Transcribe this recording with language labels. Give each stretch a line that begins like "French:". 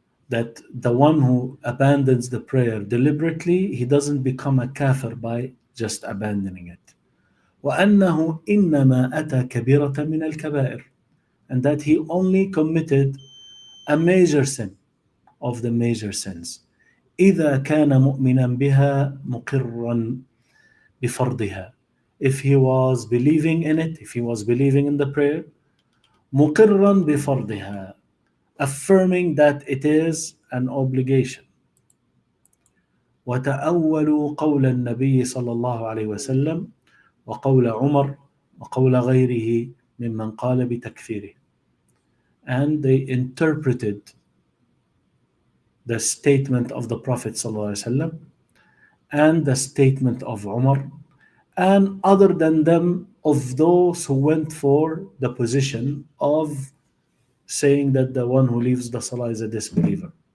English: That the one who abandons the prayer deliberately, he doesn't become a kafir by just abandoning it.
Arabic: وأنه إنما أتى كبيرة من الكبائر,
English: and that he only committed a major sin of the major sins.
Arabic: إذا كان مؤمنا بها مقرا بفرضها.
English: If he was believing in it, if he was believing in the prayer,
Arabic: مقرا بفرضها,
English: affirming that it is an obligation.
Arabic: وتأولوا قول النبي صلى الله عليه وسلم وقول عمر وقول غيره ممن قال بتكفيره.
English: And they interpreted the statement of the Prophet
Arabic: صلى الله عليه وسلم
English: and the statement of Umar, and other than them, of those who went for the position of saying that the one who leaves the salah is a disbeliever.